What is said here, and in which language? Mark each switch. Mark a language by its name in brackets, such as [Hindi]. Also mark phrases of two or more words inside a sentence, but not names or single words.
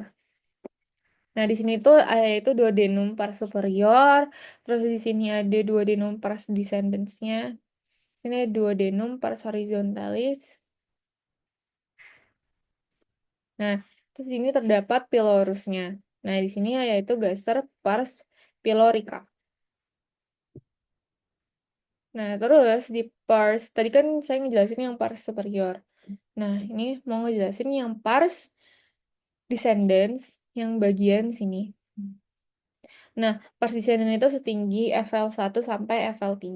[Indonesian] Nah, di sini tuh itu duodenum pars superior, terus di sini ada duodenum pars descendens-nya. Ini ada duodenum pars horizontalis. Nah, terus di sini terdapat pylorusnya. Nah, di sini yaitu gaster pars pylorica. Nah, terus di pars, tadi kan saya ngejelasin yang pars superior. Nah, ini mau ngejelasin yang pars descendens yang bagian sini. Nah, pars descendens itu setinggi FL1 sampai FL3.